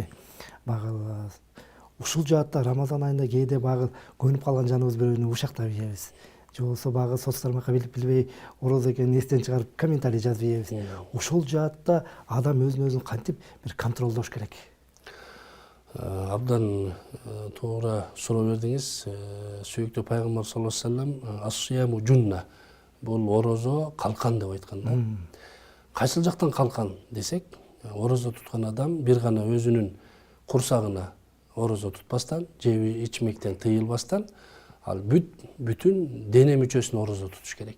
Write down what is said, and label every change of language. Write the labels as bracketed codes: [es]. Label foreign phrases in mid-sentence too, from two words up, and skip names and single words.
[ky] Багы ушул жаатта Рамазан айында кээде багы көнүп калган жаныбыз бирөөнү ушактап ийебиз. Же болбосо багы соц тармакка билбей орозо экенин эстен чыгарып комментарий жазып ийебиз. Ушул жаатта адам өзүн кантип бир контролдош керек? Абдан туура суроо бердиңиз. Сүйүктүү пайгамбар [ar] صلى الله عليه وسلم الصيام جنة. [ky] Бул орозо калкан деп айткан да. Кайсыл жактан калкан десек, орозо туткан адам бир гана өзүнүн курсагына орозо тутпастан, жеби ичмектен тыйылбастан, ал бүтүн дене мүчөсүнө орозо тутуш керек.